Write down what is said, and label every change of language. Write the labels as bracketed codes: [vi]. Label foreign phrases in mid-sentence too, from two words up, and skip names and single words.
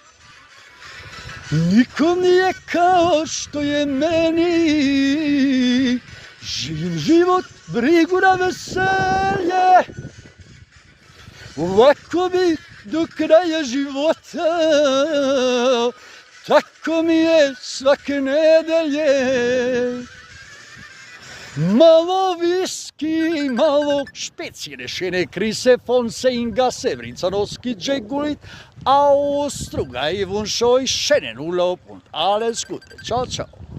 [sr] Nikom nije kao što je meni, živim život, brigu na veselje, ovako bi do kraja života, tako mi je svake nedelje. Malo whisky, malo [de] spezielle schöne Grüße von Senga Sebrizanoski Džegulit aus Struga. Ich wünsche euch schönen Urlaub und alles Gute. [it] Ciao, ciao.